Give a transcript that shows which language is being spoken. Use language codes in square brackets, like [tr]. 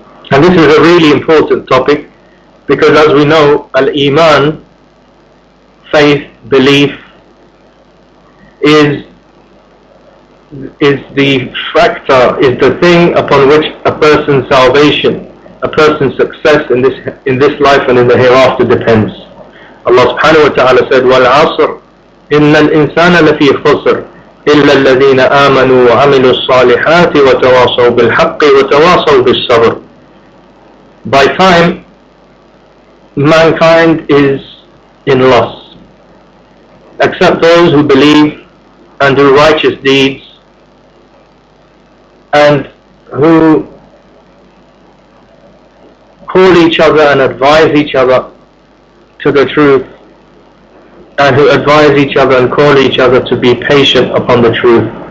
[en] And this is a really important topic because, as we know, Al-Iman, faith, belief, is the factor, is the thing upon which a person's salvation, a person's success in this life and in the hereafter depends. [ar] Allah subhanahu wa ta'ala said, وَالْعَصْرِ إِنَّ الْإِنسَانَ لَفِي خُسْرٍ إِلَّا الَّذِينَ آمَنُوا وَعَمِلُوا الصَّالِحَاتِ وَتَوَاصَوْا بِالْحَقِّ وَتَوَاصَوْا بِالصَّبْرِ. [en] By time, mankind is in loss, except those who believe and do righteous deeds, and who call each other and advise each other to the truth, and who advise each other and call each other to be patient upon the truth.